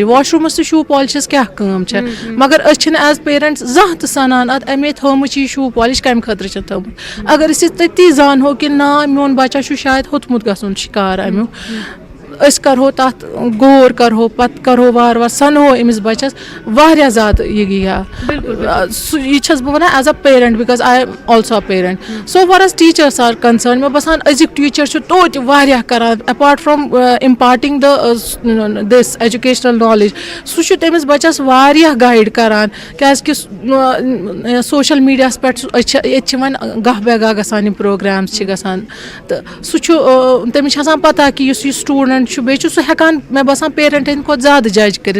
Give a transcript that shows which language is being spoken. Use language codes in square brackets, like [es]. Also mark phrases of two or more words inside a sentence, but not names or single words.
[ks] واشروٗمَس تہٕ شوٗ پالِشَس کیٛاہ کٲم چھےٚ, مگر أسۍ چھِنہٕ [en] as parents [ks] زانٛہہ تہِ سَنان اَتھ اَمے تھٲومٕژ چھِ یہِ شوٗ پالِش کَمہِ خٲطرٕ چھےٚ تھٲومٕژ. اگر أسۍ یہِ تٔتی زانہو کہِ نا میون بَچہ چھُ شاید ہیوٚتمُت گژھُن شِکار اَمیُک, أسۍ کَرہو تَتھ غور کَرہو, پَتہٕ کَرہو وارٕ وارٕ سَنہو أمِس بَچَس, واریاہ زیادٕ یہِ سُہ یہِ چھَس بہٕ وَنان [en] as a parent, because I am also a parent. so far as teachers are concern, [ks] مےٚ باسان أزِکۍ ٹیٖچَر چھِ توتہِ واریاہ کَران [en] apart from imparting this educational knowledge. [ks] سُہ چھُ تٔمِس بَچَس واریاہ گایِڈ کَران, کیٛازِکہِ سوشَل میٖڈیاہَس پٮ۪ٹھ أسۍ چھِ ییٚتہِ چھِ وۄنۍ گاہ بے گاہ گژھان یِم پرٛوگرامٕز چھِ گژھان, تہٕ سُہ چھُ تٔمِس چھِ آسان پَتہ کہِ یُس یہِ سٹوٗڈَنٛٹ چھُ, بیٚیہِ چھُ سُہ ہٮ۪کان مےٚ باسان پیرَنٹ ہِنٛدِ کھۄتہٕ زیادٕ جج کٔرِتھ.